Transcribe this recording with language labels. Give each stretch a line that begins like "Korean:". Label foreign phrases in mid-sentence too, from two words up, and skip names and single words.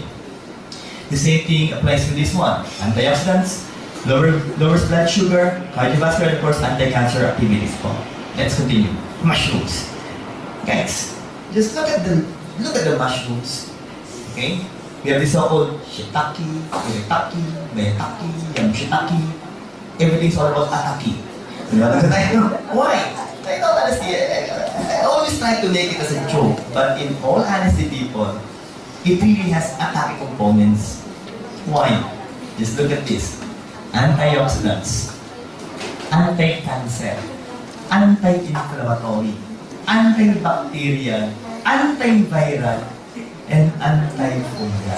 English: The same thing applies to this one. Antioxidants, lowers blood sugar, cardiovascular, and of course, anti-cancer activities po. Let's continue. Mushrooms. Guys, just look at the mushrooms. Okay? We have this so-called shiitake, iritake, maitake, yamshitake. Everything's all about atake. Why? I know honestly, I always try to make it as a joke, but in all honesty, people, it really has atake components. Why? Just look at this. Antioxidants, anti-cancer, anti-inflammatory, antibacterial, antiviral, and antifungal.